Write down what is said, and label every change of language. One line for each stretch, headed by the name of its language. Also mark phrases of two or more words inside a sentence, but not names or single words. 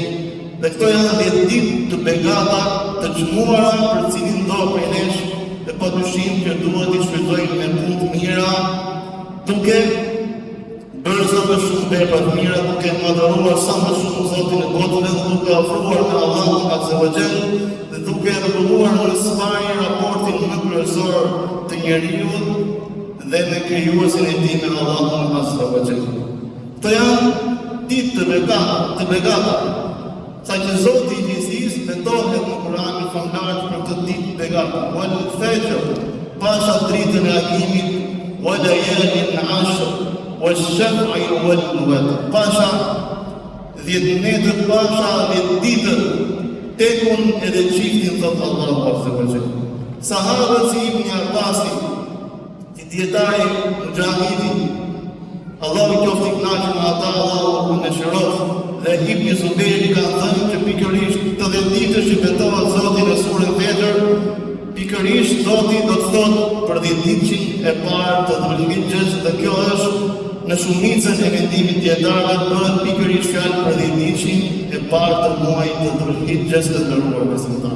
Albanian: Dhe këto janë 10 ditë të begata, të çmuara për cilin do prej nesh, dhe padyshim që duhet i shfrytëzojmë me punë të mira, duke bërë sa më shumë vepra të mira, duke madhëruar sa më shumë Zotin e botëve, dhe duke ofruar me Allahun
Arabic: عز وجل,
Albanian: dhe duke rregulluar në sfari raportin më kryesor të njeriu dhe me krijuesin e tij, me Allahun
Arabic: عز وجل.
Albanian: Këto janë ditë të begata, sa që Zoti i Gjithësisë betohet në Kur'anin famlar për këtë ditë begata.
Arabic: والفجر,
Albanian: pasha dritën e agimit,
Arabic: وليال عشر والشفع والوتر.
Albanian: Pasha 10 netët, pasha 10 ditët, tekun edhe çiftin thot Allahu
Arabic: عز وجل.
Albanian: Sahabët si Ibn Abbasi, i dietari Mujahidi, Allahu i qoftë i kënaqur me ata, Allahu në shërof, dhe Ibn Zubejri ka thënë që pikërisht të 10 ditësh që betohet Zoti në surën Fajr, pikërisht Zoti do të thotë për 10 ditësh e parë të Dhulhijhes, dhe kjo është në shumicën e vendimit dietarëve bëhet pikërisht fjalë për 10 ditësh e parë të muajit të Dhulhijhes të nderuar besimtarë.